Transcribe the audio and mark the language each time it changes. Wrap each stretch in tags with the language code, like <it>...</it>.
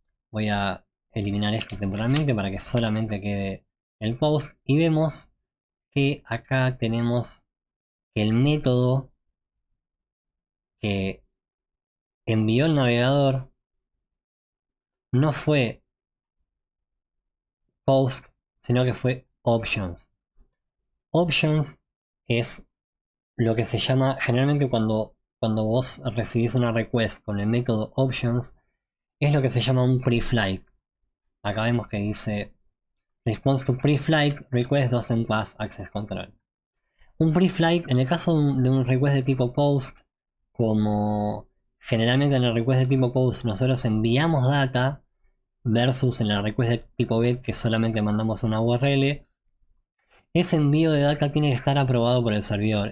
<es>Voy a eliminar esto temporalmente para que solamente quede el post, y vemos que acá tenemos que el método que envió el navegador no fue post, sino que fue options. Options es lo que se llama, generalmente cuando vos recibís una request con el método options, es lo que se llama un pre-flight. Acá vemos que dice</es> <en>response to pre-flight request doesn't pass access control.</en> <es>Un pre-flight, en el caso de un request de tipo post, como generalmente en el request de tipo post nosotros enviamos data, versus en la request de tipo get que solamente mandamos una URL, ese envío de data tiene que estar aprobado por el servidor.</es>